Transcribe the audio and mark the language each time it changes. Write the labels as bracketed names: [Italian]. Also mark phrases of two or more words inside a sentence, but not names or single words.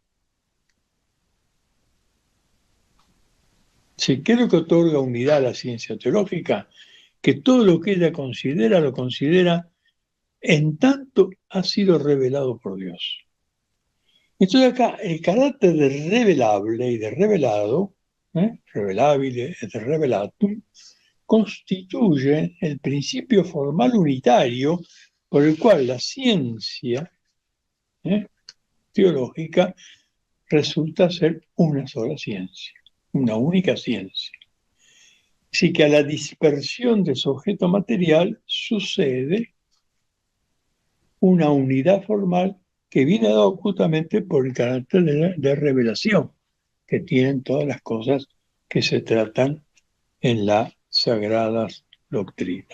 [Spanish] Si ¿qué es lo que otorga unidad a la ciencia teológica? Que todo lo que ella considera, lo considera en tanto ha sido revelado por Dios. Entonces acá el carácter de revelable y de revelado, [Latin] revelabile et revelatum, [Spanish] constituye el principio formal unitario por el cual la ciencia teológica resulta ser una sola ciencia, una única ciencia. Así que a la dispersión de su objeto material sucede una unidad formal que viene dado justamente por el carácter de revelación que tienen todas las cosas que se tratan en las sagradas doctrinas.